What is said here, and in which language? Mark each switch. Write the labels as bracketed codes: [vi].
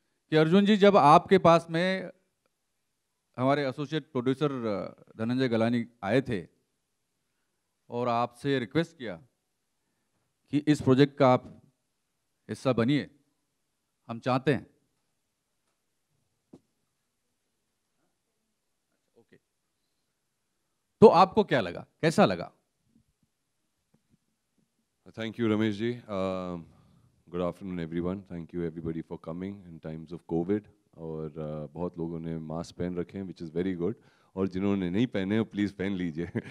[hi] कि अर्जुन जी, जब आपके पास में हमारे एसोसिएट प्रोड्यूसर धनंजय गलानी आए थे और आपसे रिक्वेस्ट किया कि इस प्रोजेक्ट का आप हिस्सा बनिए, हम चाहते हैं, ओके, तो आपको क्या लगा, कैसा लगा? [en] Thank you, Ramesh ji. Good afternoon, everyone. Thank you, everybody, for coming in times of COVID. [hi] और बहुत लोगों ने मास्क पहन रखे हैं, [en] which is very good. [hi] और जिन्होंने नहीं पहने हो, प्लीज़ पहन लीजिए.